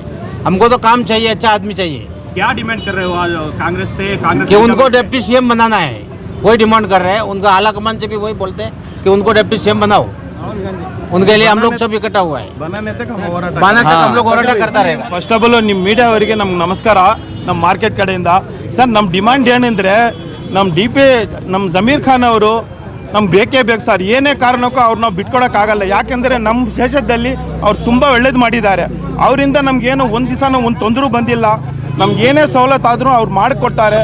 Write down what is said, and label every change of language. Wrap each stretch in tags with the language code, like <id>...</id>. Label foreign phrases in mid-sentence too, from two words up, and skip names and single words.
<hi>हमको तो काम चाहिए, अच्छा आदमी चाहिए. क्या डिमांड कर रहे हो आज कांग्रेस से? कांग्रेस कि उनको डिप्टी CM बनाना है, वही डिमांड कर रहे हैं. उनका आला कमान से भी वही बोलते हैं कि उनको डिप्टी CM बनाओ. उनके लिए हम लोग सब इकट्ठा हुआ है. बनाने तक हम लोग ಹೋರಾಟ करता रहेगा.</hi> <en>first of all</en> <kn>ನಿಮ್ಮ ಮೀಡಿಯಾ ಅವರಿಗೆ ನಮ್ಗೆ ನಮಸ್ಕಾರ. ನಮ್ಮ ಮಾರ್ಕೆಟ್ ಕಡೆಯಿಂದ ಸರ್, ನಮ್ಮ ಡಿಮಾಂಡ್ ಏನಂದರೆ ನಮ್ಮ ಜಮೀರ್ ಖಾನ್ ಅವರು ನಮ್ಗೆ ಬೇಕೇ ಬೇಕು ಸರ್. ಏನೇ ಕಾರಣಕ್ಕೂ ಅವ್ರು ನಾವು ಬಿಟ್ಕೊಡೋಕ್ಕಾಗಲ್ಲ. ಯಾಕೆಂದರೆ ನಮ್ಮ ದೇಶದಲ್ಲಿ ಅವ್ರು ತುಂಬ ಒಳ್ಳೇದು ಮಾಡಿದ್ದಾರೆ. ಅವರಿಂದ ನಮಗೇನು ಒಂದು ದಿವಸ ಒಂದು ತೊಂದರೆ ಬಂದಿಲ್ಲ. ನಮ್ಗೆ ಏನೇ ಸವಲತ್ತು ಆದರೂ ಅವ್ರು ಮಾಡಿಕೊಡ್ತಾರೆ.</kn>